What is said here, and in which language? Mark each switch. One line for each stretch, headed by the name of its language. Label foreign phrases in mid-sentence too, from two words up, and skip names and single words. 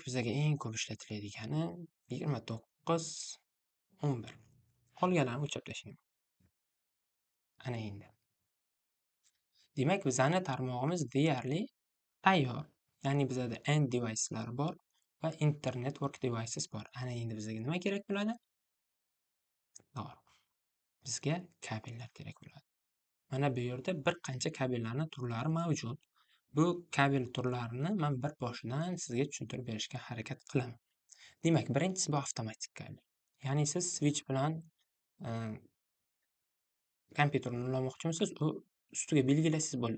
Uzbek: Bizga eng ko'p ishlatiladigani 2911. Qolganlarini o'chirib tashlang. Ana endi. Demak, bizning tarmog'imiz deyarli tayyor. Ya'ni bizda
English: end device'lar
Uzbek: bor va
English: internet work devices
Uzbek: bor. Ana endi bizga nima kerak bo'ladi? To'g'ri. Bizga kabellar kerak bo'ladi. Mana bu yerda bir qancha kabellarning turlari mavjud. Bu kabel turlarini men bir boshidan sizga tushuntirib berishga harakat qilaman. Demak, birinchisi bu avtomatik kabel. Ya'ni siz switch bilan kompyuterni ulamoqchimisiz, u ustiga belgilasangiz bo'ladi.